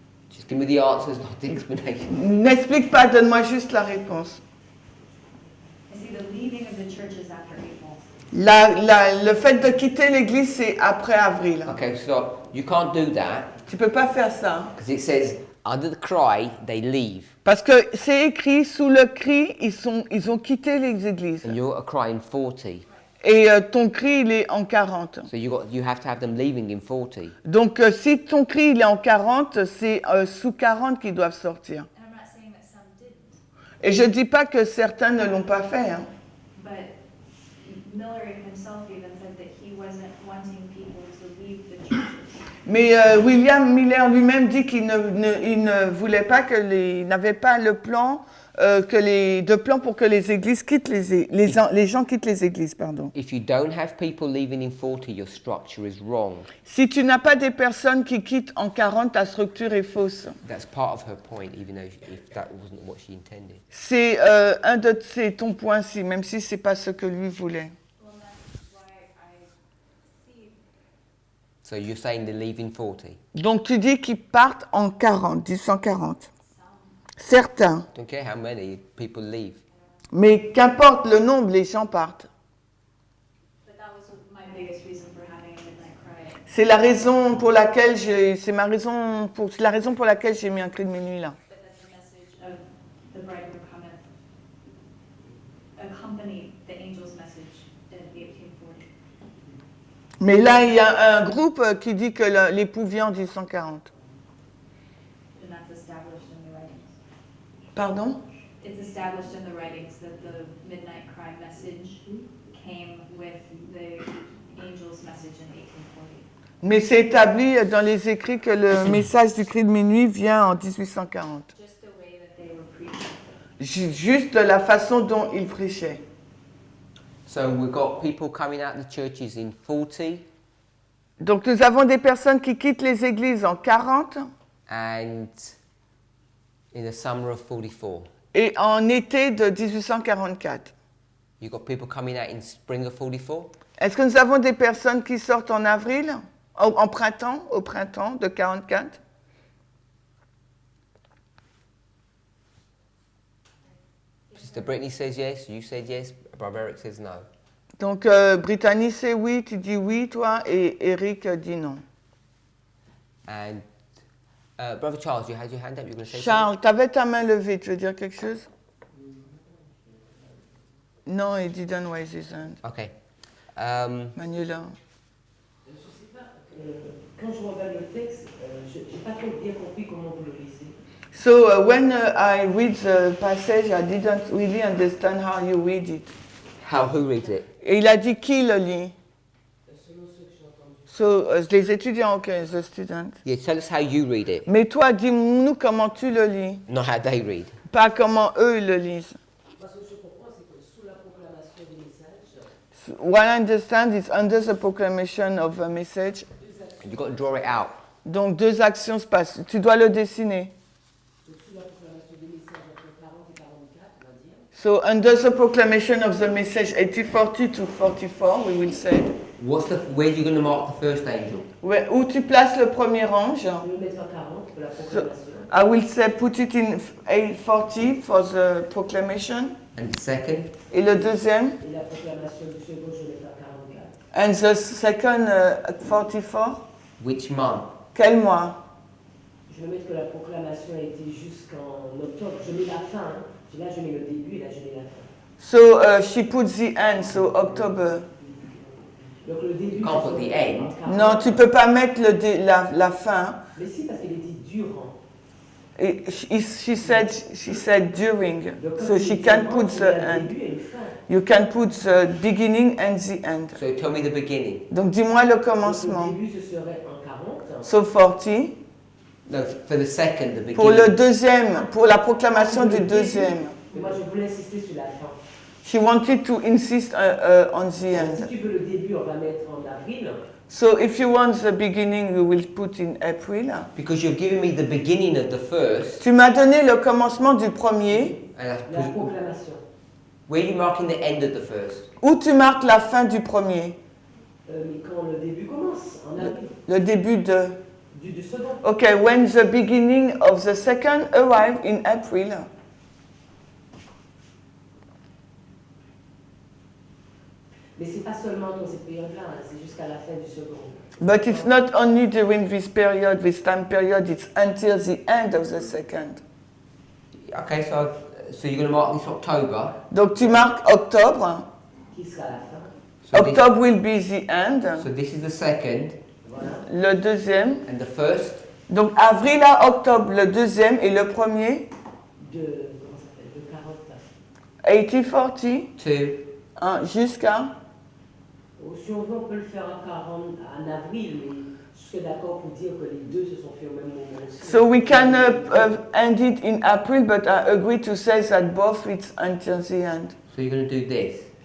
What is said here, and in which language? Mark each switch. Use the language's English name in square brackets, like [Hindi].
[English] Just give me the answers, not the explanation. [French] N'explique pas, donne-moi juste la réponse. [English] I see the leaving of the churches after April. [French] Le fait de quitter l'église, c'est après avril. [English] Okay, so you can't do that [French] Tu peux pas faire ça. [English] because it says under the cry they leave, [French] Parce que c'est écrit, sous le cri, ils ont quitté les églises. [English] and you're a cry in 40. [French] Et ton cri, il est en 40. [English] So you have to have them leaving in 40. [French] Donc si ton cri, il est en 40, c'est sous 40 qu'ils doivent sortir. [English] And I'm not saying that some didn't, [French] Et je dis pas que certains ne l'ont pas fait. Hein. [English] but Miller himself even said that he wasn't wanting people to leave the churches. [French] Mais William Miller lui-même dit qu'il ne voulait pas il n'avait pas le plan, de plan pour que les églises quittent les gens quittent les églises, pardon. [English] If you don't have people leaving in 40, your structure is wrong. [French] Si tu n'as pas des personnes qui quittent en 40, ta structure est fausse. [English] That's part of her point, even though if that wasn't what she intended. [French] C'est c'est ton point-ci, même si c'est pas ce que lui voulait. [English] Well, that's why I see So you're saying they leave in 40. [French] Donc tu dis qu'ils partent en 40, 1840. Certains. [English] Don't care how many people leave. [French] Mais qu'importe le nombre, les gens partent. [English] but that was my biggest reason for having a midnight cry. [French] C'est la raison pour laquelle c'est la raison pour laquelle j'ai mis un cri de minuit là. [English] But that the message of the bridegroom cometh accompanied the angel's message in 1840. [French] Mais là, il y a un groupe qui dit que l'époux vient en 1840. [English] And that's established in the writings. [French] Pardon? [English] It's established in the writings that the midnight cry message came with the angel's message in 1840. [French] Mais c'est établi dans les écrits que le message du cri de minuit vient en 1840. [English] Just the way that they were preaching. [French] Juste de la façon dont ils prêchaient. [English] So we've got people coming out of the churches in 40 [French] Donc nous avons des personnes qui quittent les églises en 40 [English] and in the summer of 44. [French] et en été de 1844. [English] You've got people coming out in spring of 44. [French] Est-ce que nous avons des personnes qui sortent en avril, au printemps de 44? [English] Sister Brittany says yes, you said yes, Brother Eric says no. [French] Donc, Brittany c'est oui, tu dis oui, toi, et Eric dit non. [English] And Brother Charles, you had your hand up. You're going to say [French] Charles, t'avais ta main levée, tu veux dire quelque chose? [English] Non, he didn't raise his hand. something? Okay. Manuela. [French] Je ne sais pas, quand je regarde le texte, je n'ai pas trop bien compris comment vous le lisez. [English] So when I read the passage, I didn't really understand how you read it. Who reads it? [French] Et il a dit qui le lit? Selon ce que j'ai entendu. [English] So, [French] les étudiants, [English] ok, the student. Yeah, tell us how you read it, [French] Mais toi, dis-nous comment tu le lis, [English] not how they read. [French] pas comment eux le lisent. Moi, ce que je comprends, c'est que sous la proclamation du message, [English] What I understand is under the proclamation of a message. You've got to draw it out. [French] Donc deux actions se passent. Tu dois le dessiner. donc sous la proclamation du message entre 40 et 44, on va dire, [English] So under the proclamation of the message 8040 to 44, we will say. Where are you going to mark the first angel? [French] Où tu places le premier ange. je vais le mettre à 40 pour la proclamation. [English] I will say put it in 840 for the proclamation. And the second? [French] Et le deuxième. Et la proclamation du second, je vais mettre à 44. [English] And the second 44. Which month? [French] Quel mois? Je vais mettre que la proclamation a été jusqu'en octobre. Je mets la fin. Hein. Là, je mets le début et là, je mets la fin. [English] So she puts the end, so October. [French] Donc le début. [English] You can't put the end. [French] Non, tu peux pas mettre la fin. Mais si, parce qu'il est dit durant. [English] Et she said during, [French] Donc, [English] so she can put the end. You can put the beginning and the end. So tell me the beginning. [French] Donc dis-moi le Donc, commencement. le début, ce serait en 40. [English] So 40. No, for the second, the beginning. [French] Pour le deuxième, pour la proclamation du deuxième. Mais moi, je voulais insister sur la fin. [English] She wanted to insist on the [French] Si [English] end. [French] tu veux le début, on va mettre en avril. [English] So if you want the beginning, you will put in April. Because you've given me the beginning of the first. [French] Tu m'as donné le commencement du premier. [English] And [French] La proclamation. [English] where are you marking the end of the first? [French] Où tu marques la fin du premier. Mais quand le début commence, en avril. Le début de... Du second. [English] Okay, when the beginning of the second arrived in April. [French] Mais c'est pas seulement dans cette période-là, hein, c'est jusqu'à la fin du second. [English] But it's not only during this period, this time period, it's until the end of the second. Okay, so you're going to mark this October. [French] Donc tu marques octobre. Qui sera la fin. [English] So October will be the end. so this is the second. [French] Voilà. Le deuxième. [English] And the first. [French] Donc avril à octobre, le deuxième et le premier. Comment ça s'appelle, de 40. 80-40. [English] To [French] Jusqu'à. Si on veut, on peut le faire en 40 en avril, mais je suis d'accord pour dire que les deux se sont faits au même moment aussi. [English] So we can end it in April, but I agree to say that both it's until the end. So you're going to do this.